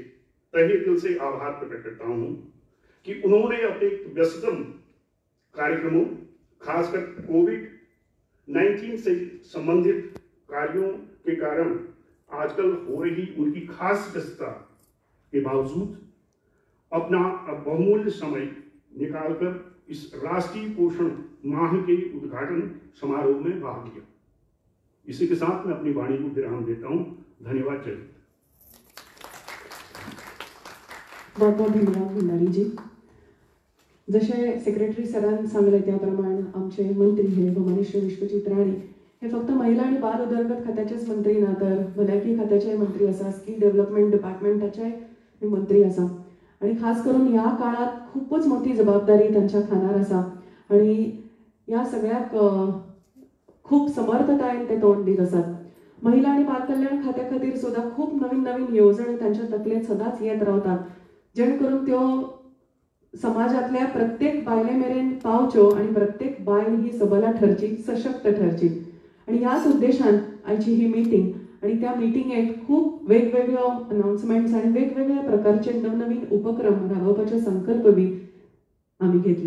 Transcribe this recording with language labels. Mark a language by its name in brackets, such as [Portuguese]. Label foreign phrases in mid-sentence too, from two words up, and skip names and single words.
[Hindi] तहे दिल से आभार प्रकट करता हूं कि उन्होंने अपने व्यस्ततम कार्यक्रमों, खासकर कोविड-19 से संबंधित कार्यों के कारण आजकल हो रही उनकी खास व्यस्तता के बावजूद अपना बहुमूल्य समय निकालकर इस राष्ट्रीय पोषण माह के उद्घाटन समारोह में भाग लिया। इसी के साथ मैं अपनी वाणी को विराम देता हूं। धन्यवाद। जय हिंद। बहुत बहुत धन्यवाद भंडारीजी. [Konkani] जसे सेक्रेटरी सरांनी सांगले त्या प्रमाणे आमचे मंत्री हे भुवनेश्वर विश्वजित राणे हे फक्त महिला आणि बाल उदरगत खात्याचेच मंत्री ना तर भलायकी खात्याचे मंत्री असा, [English] skill development department [Konkani] मंत्री असा आणि खास करून या काळात खूपच मोठी जबाबदारी त्यांच्या खाणार असा आणि या सगळ्याक खूप समर्थतायेन ते तोंड दित असतात. महिला आणि बालकल्याण खात्या खातीर सुद्धा खूप नवीन नवीन योजने त्यांच्या तकलेत सदांच येत रावतात जेणे करून त्यो समाजातल्या प्रत्येक बायले मेरेन पावच्यो आणि प्रत्येक बायल ही सबला ठरची, सशक्त ठरची. आणि ह्याच उद्देशान आयची ही मीटिंग आणि त्या मिटिंगेक खूप वेगवेगळ्यो अनाउन्समेंट्स आणि वेगवेगळ्या प्रकारचे नवनवीन उपक्रम राबवपाचे संकल्प बी आम्ही घेतले.